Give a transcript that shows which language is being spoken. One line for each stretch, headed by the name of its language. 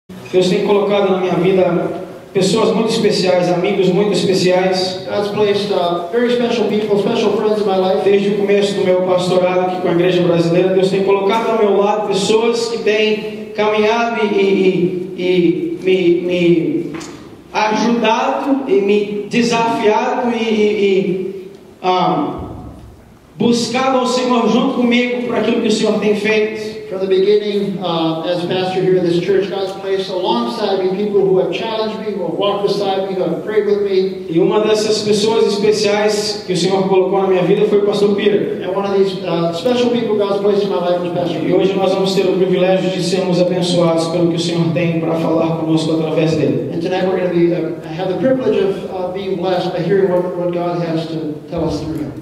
Portuguese: Deus tem colocado na minha vida pessoas muito especiais, amigos muito especiais.
English: God's placed very special people, special friends in my life.
Portuguese: Desde o começo do meu pastorado aqui com a Igreja Brasileira, Deus tem colocado ao meu lado pessoas que têm caminhado e me ajudado e me desafiado e buscado ao Senhor junto comigo por aquilo que o Senhor tem feito.
English: From the beginning, as pastor here in this church, God's placed alongside me people who have challenged me, who have walked beside me, who have prayed with me.
Portuguese: E uma dessas pessoas especiais que o Senhor colocou na minha vida foi o pastor Peter.
English: And one of these special people God's placed in my life was Pastor
Portuguese: E
English: Peter.
Portuguese: hoje nós vamos ter o privilégio de sermos abençoados pelo que o Senhor tem para falar conosco através dele.
English: And tonight we're going to have the privilege of being blessed by hearing what God has to tell us through him.